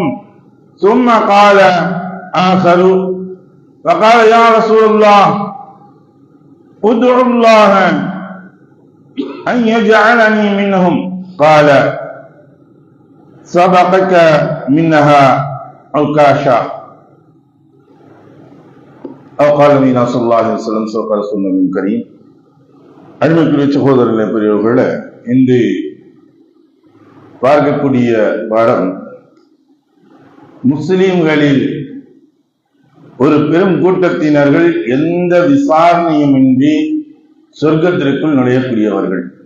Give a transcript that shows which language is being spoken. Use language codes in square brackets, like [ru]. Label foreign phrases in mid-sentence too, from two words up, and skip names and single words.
[ar] ثم قال آخر فقال يا رسول الله ادعو الله أن يجعلني منهم. قال سبقك منها عكاشا أو قال النبي صلى الله عليه وسلم سوف رسول الله الكريم. [ta] அன்புக்குரிய சகோதரர்களே, பெரியவர்களே, இன்று பார்க்கக்கூடிய பாடம் முஸ்லிம்களில் ஒரு பெரும் கூட்டத்தினர்கள் எந்த விசாரணையுமின்றி சொர்க்கத்திற்குள் நுழையக்கூடியவர்கள்.